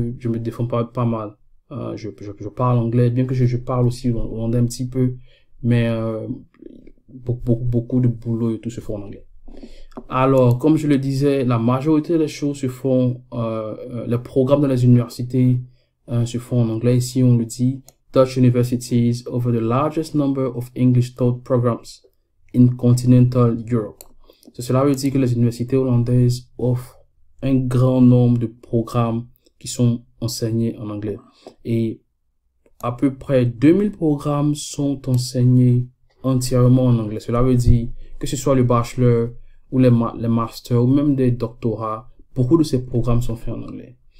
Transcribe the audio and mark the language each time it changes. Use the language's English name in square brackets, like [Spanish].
[French] Je me défends pas mal. Je parle anglais, bien que je parle aussi hollandais un petit peu, mais beaucoup de boulot et tout se fait en anglais. Alors, comme je le disais, la majorité des choses se font, les programmes dans les universités se font en anglais. Ici, on le dit, [English] Dutch universities offer the largest number of English taught programs in continental Europe. [French] Cela veut dire que les universités hollandaises offrent un grand nombre de programmes qui sont enseignés en anglais. Et à peu près 2000 programmes sont enseignés entièrement en anglais. Cela veut dire que ce soit le bachelor ou les masters ou même des doctorats, beaucoup de ces programmes sont faits en anglais.